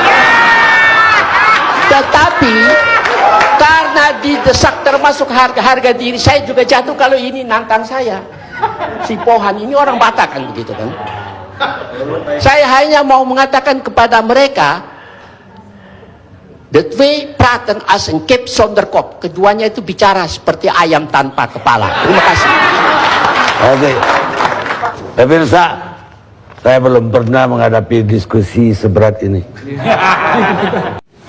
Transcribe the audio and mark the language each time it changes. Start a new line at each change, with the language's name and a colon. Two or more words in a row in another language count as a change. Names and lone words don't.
Indonesian: Tetapi karena didesak termasuk harga diri saya juga jatuh kalau ini nantang saya. Si Pohan ini orang Batak kan begitu kan. Saya hanya mau mengatakan kepada mereka,
Dutch: de twee praten als een kip zonder kop.
Indonesian: Keduanya itu bicara seperti ayam tanpa kepala. Terima kasih. Oke. Pemirsa, saya belum pernah menghadapi diskusi seberat ini.